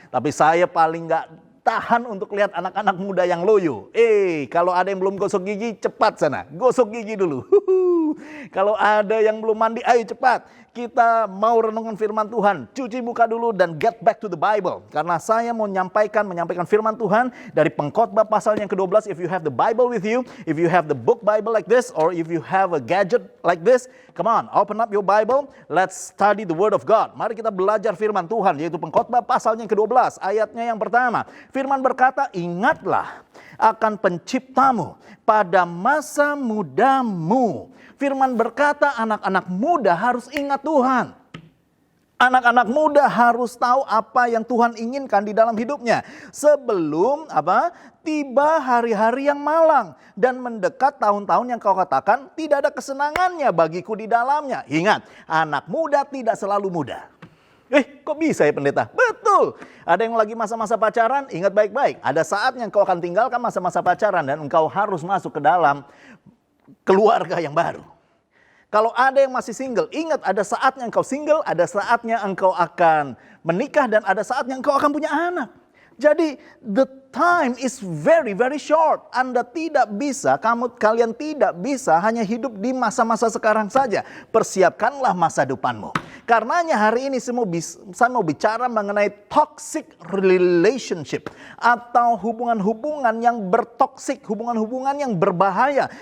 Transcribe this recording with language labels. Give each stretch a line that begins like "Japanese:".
Indonesian: Tapi saya paling gak tahan untuk lihat anak-anak muda yang loyo. Kalau ada yang belum gosok gigi, cepat sana, gosok gigi dulu. Kalau ada yang belum mandi, ayo cepat. Kita mau renungkan firman Tuhan. Cuci muka dulu dan
English: get back to the Bible.
Indonesian: Karena saya mau menyampaikan firman Tuhan dari Pengkhotbah pasal yang ke-12.
English: If you have the Bible with you, if you have the book Bible like this, or if you have a gadget like this, come on, open up your Bible. Let's study the Word of God.
Indonesian: Mari kita belajar firman Tuhan, yaitu Pengkhotbah pasal yang ke-12. Ayatnya yang pertama. Firman berkata, ingatlah akan penciptamu pada masa mudamu. Firman berkata anak-anak muda harus ingat Tuhan. Anak-anak muda harus tahu apa yang Tuhan inginkan di dalam hidupnya. Sebelum tiba hari-hari yang malang dan mendekat tahun-tahun yang kau katakan tidak ada kesenangannya bagiku di dalamnya. Ingat, anak muda tidak selalu muda. Kok bisa ya pendeta? Betul. Ada yang lagi masa-masa pacaran, ingat baik-baik. Ada saatnya engkau akan tinggalkan masa-masa pacaran dan engkau harus masuk ke dalam keluarga yang baru. Kalau ada yang masih single, ingat ada saatnya engkau single, ada saatnya engkau akan menikah, dan ada saatnya engkau akan punya anak. Jadi
English: the time is very very short.
Indonesian: Anda tidak bisa, kalian tidak bisa hanya hidup di masa-masa sekarang saja. Persiapkanlah masa depanmu. Karenanya hari ini saya mau bicara mengenai toxic relationship. Atau hubungan-hubungan yang bertoksik, hubungan-hubungan yang berbahaya.